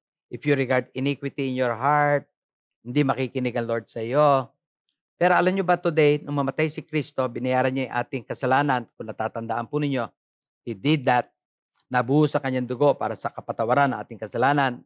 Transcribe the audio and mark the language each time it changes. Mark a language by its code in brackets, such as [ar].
[en] If you regard iniquity in your heart, [tl] hindi makikinig ang Lord sa iyo. Pero alam nyo ba today, nung mamatay si Kristo, binayaran niya yung ating kasalanan. Kung natatandaan po ninyo, [en] He did that. [tl] Nabuhos sa kanyang dugo para sa kapatawaran ng ating kasalanan.